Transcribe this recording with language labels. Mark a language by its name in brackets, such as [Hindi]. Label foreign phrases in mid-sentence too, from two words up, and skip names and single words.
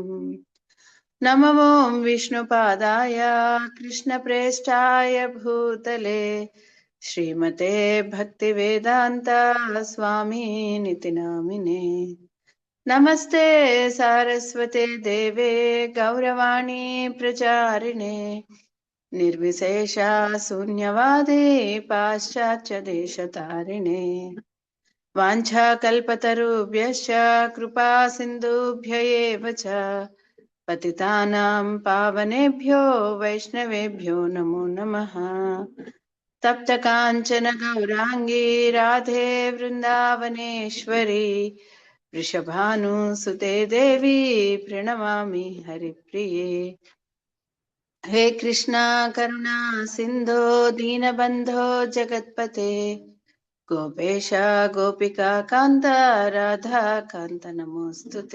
[Sanskrit] నమో విష్ణుపాదాయ కృష్ణప్రేష్ఠాయ భూతలే శ్రీమతే భక్తివేదాంత స్వామినితి నామినే. నమస్తే సారస్వతే దేవే గౌరవాణి ప్రచారిణే నిర్విశేష శూన్యవాదే పాశ్చాత్య దేశతారిణే. వాంఛాకల్పతరుభ్యశ్చ కృపా సింధుభ్య ఏవ చ పతితానాం పావనేభ్యో వైష్ణవేభ్యో నమో నమః. తప్త కాంచన గౌరాంగీ రాధే వృందావనేశ్వరి వృషభానుసుతే దేవి ప్రణమామి హరిప్రిये. హే కృష్ణ కరుణా సింధో దీనబంధో జగత్పతే గోపేశ గోపికా కాంత రాధా కాంత నమోస్తుతే.